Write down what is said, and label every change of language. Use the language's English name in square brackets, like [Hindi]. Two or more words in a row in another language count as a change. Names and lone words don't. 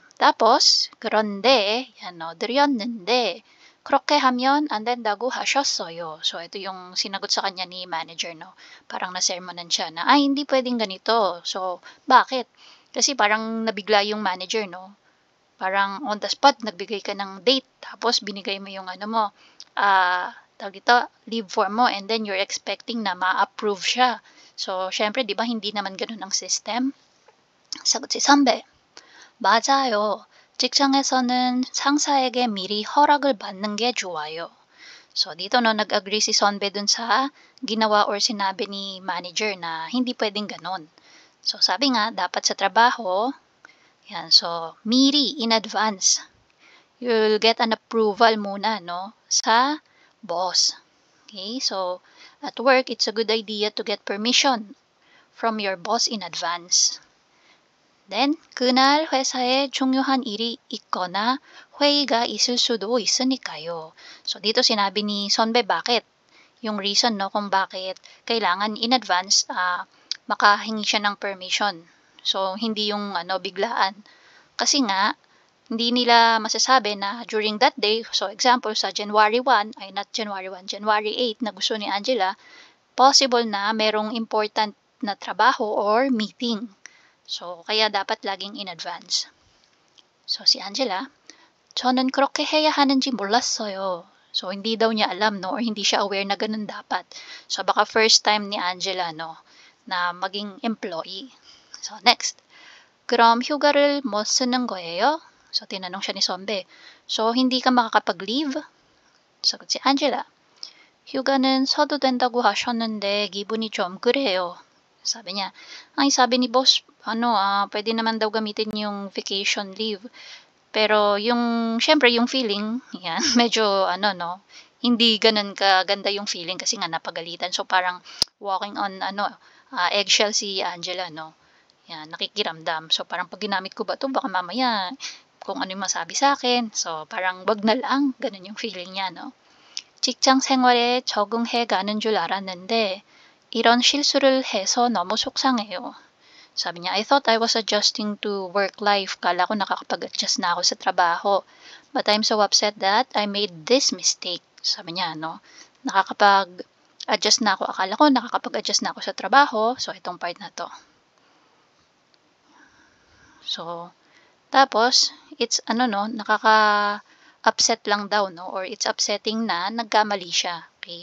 [Filipino] Tapos, [Korean] 그런데, 드렸는데, 그렇게 하면 안 된다고 하셨어요. [Filipino] So, ito yung sinagot sa kanya ni manager, no? Parang nasermonan siya na, hindi pwedeng ganito. So, bakit? Kasi parang nabigla yung manager, no? Parang [English] on the spot, [Filipino] nagbigay ka ng date, tapos binigay mo yung leave form mo, [English] and then you're expecting [Filipino] na ma-approve siya. So, syempre, di ba, hindi naman ganun ang system? 사got si 선배, 맞아요. [Korean] 직장에서는 상사에게 미리 허락을 받는 게 좋아요. [Filipino] So, dito nag-agree si 선배 dun sa ginawa or sinabi ni manager na hindi pwedeng ganun. So, sabi nga, dapat sa trabaho, yan, [English] so, mi리, in advance. You'll get an approval muna, no, sa boss. Okay, so, at work, it's a good idea to get permission from your boss in advance. Then, [Korean] 그날 회사에 중요한 일이 있거나 회의가 있을 수도 있으니까요. [Filipino] So, dito sinabi ni 선배 bakit? Yung reason, no, kung bakit kailangan [English] in advance [Filipino] makahingi siya ng permission. So, hindi yung biglaan. Kasi nga, hindi nila masasabi na [English] during that day, [Filipino] so example, sa January 1, ay not January 1, January 8 na gusto ni Angela, possible na merong important na trabaho or meeting. So, kaya dapat laging [English] in advance. [Filipino] So, si Angela, [Korean] 저는 그렇게 해야 하는지 몰랐어요. [Filipino] So, hindi daw niya alam, no, or hindi siya aware na ganun dapat. So, baka [English] first time [Filipino] ni Angela, no, na maging employee. [English] So, next. [Korean] 그럼 휴가를 못 쓰는 거예요? [Filipino] So, tinanong siya ni 선배. So, hindi ka makakapag-leave? Sagot si Angela. [Korean] 휴가는 써도 된다고 하셨는데 기분이 좀 그래요. [Filipino] Sabi niya, sabi ni boss, pwede naman daw gamitin yung [English] vacation leave. [Filipino] Pero syempre yung feeling, yan, medyo, hindi ganun kaganda yung feeling kasi nga napagalitan. So, parang [English] walking on, eggshell [Filipino] si Angela, no? Yan, nakikiramdam. So, parang pag ginamit ko ba ito, baka mamaya kung ano yung masabi sa akin. So, parang wag na lang. Ganun yung feeling niya, no? [Korean] 직장 생활에 적응해 가는 줄 알았는데 이런 실수를 해서 너무 속상해요. [Filipino] Sabi niya, [English] I thought I was adjusting to work life. [Filipino] Kala ko nakakapag-adjust na ako sa trabaho. [English] But I'm so upset that I made this mistake. [Filipino] Sabi niya, no? Nakakapag-adjust na ako. Akala ko nakakapag-adjust na ako sa trabaho. So, itong part na to. So, tapos, it's nakaka-upset lang daw, no? [English] Or it's upsetting [Filipino] na nagkamali siya. Okay?